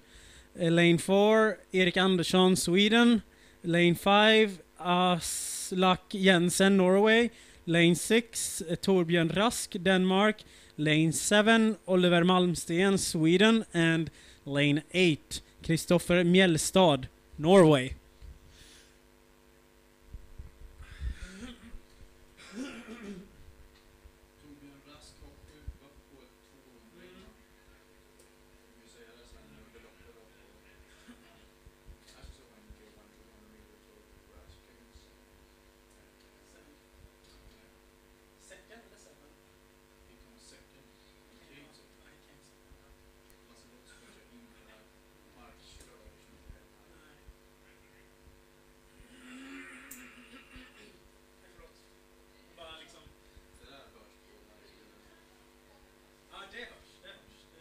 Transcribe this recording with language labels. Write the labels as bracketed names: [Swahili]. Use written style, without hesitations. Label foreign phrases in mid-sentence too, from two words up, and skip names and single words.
[English] Lane 4 Erik Andersson, Sweden. Lane 5 Aslak Jensen, Norway. Lane 6 Torbjörn Rask, Denmark. Lane 7 Oliver Malmsten, Sweden. And Lane 8 Kristoffer Mjellstad, Norway. [Swedish] Torbjörn Rask var på ett 200 innan. Vi säger det sen under loppet då. Här så var en K1 200 meter och Rask is Second eller seven? [English] he comes second. Okay, so [Swedish] Lasse Lotz kanske in på det här markköret som inte är här. Nej. Förlåt. Bara liksom... Det där hörs på när det skulle... Ja, det hörs. Det hörs.